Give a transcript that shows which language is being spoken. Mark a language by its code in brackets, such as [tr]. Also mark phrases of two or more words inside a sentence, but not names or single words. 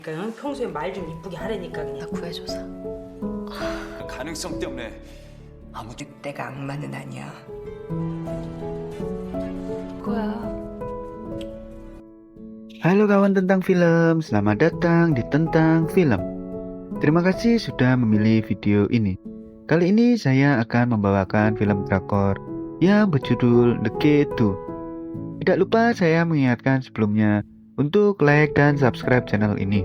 [ko] 그러니까 평소에 말 좀 이쁘게 하라니까 나 그냥. 구해줘서. 가능성 때문에 아무 늑대가 악마는 아니야. 그거야. [id] Halo kawan tentang film, selamat datang di Tentang Film. Terima kasih sudah memilih video ini. Kali ini saya akan membawakan film drakor yang berjudul The Gate 2. Tidak lupa saya mengingatkan sebelumnya untuk like dan subscribe channel ini.